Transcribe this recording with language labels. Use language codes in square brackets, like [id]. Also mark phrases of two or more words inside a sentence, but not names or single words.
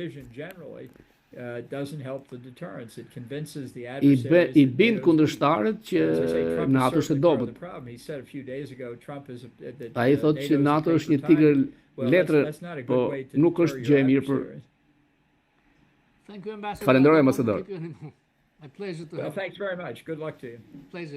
[sq] I bind kundërshtarët që NATO është e dobët. Ai thotë që NATO është një tigër letre, po nuk është gjë e mirë për. Falenderoj ambasador. [en] Well, thanks very much. Good luck to you.